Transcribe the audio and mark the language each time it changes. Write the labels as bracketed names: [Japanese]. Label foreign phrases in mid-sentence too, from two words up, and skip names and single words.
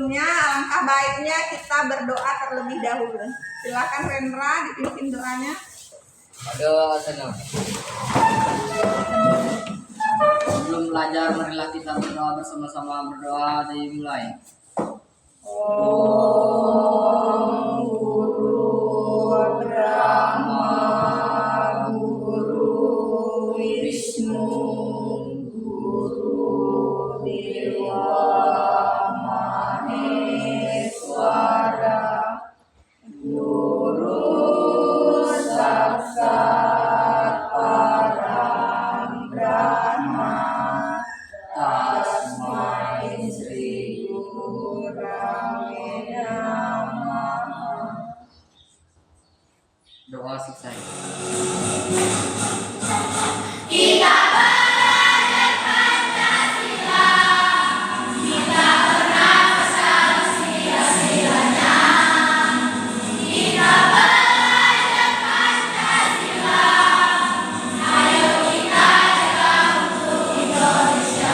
[Indonesian] alangkah baiknya kita berdoa terlebih dahulu. Silakan Rendra dipimpin doanya. Aduh, senang. Sebelum belajar, marilah kita berdoa bersama-sama. Berdoa dimulai. [Sanskrit] Om Guru Brahma, Guru Wisnu, Guru Dewa Maheswara, Guru Saksat Param Brahma, Tasmai Sri Gurave Namaha. [Indonesian] Doa selesai. Kita belajar Pancasila, kita bernafas sila-silanya. Kita belajar Pancasila, ayo kita jaga untuk Indonesia.